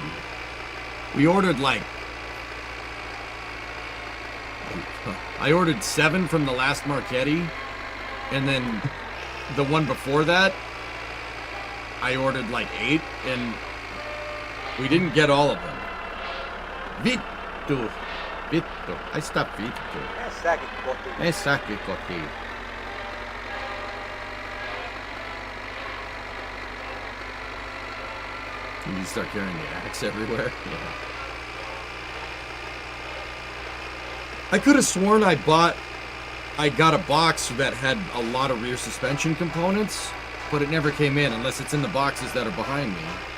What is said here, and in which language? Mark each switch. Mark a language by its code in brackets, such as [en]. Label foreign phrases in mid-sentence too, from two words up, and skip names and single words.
[en] We ordered like... I ordered 7 from the last Marchetti, and then the one before that, I ordered like 8, and we didn't get all of them. [fi] Vittu. Ai sitä vittu. Mene säkin kotiin. [en] You start carrying the axe everywhere. Yeah. I could have sworn I got a box that had a lot of rear suspension components, but it never came in unless it's in the boxes that are behind me.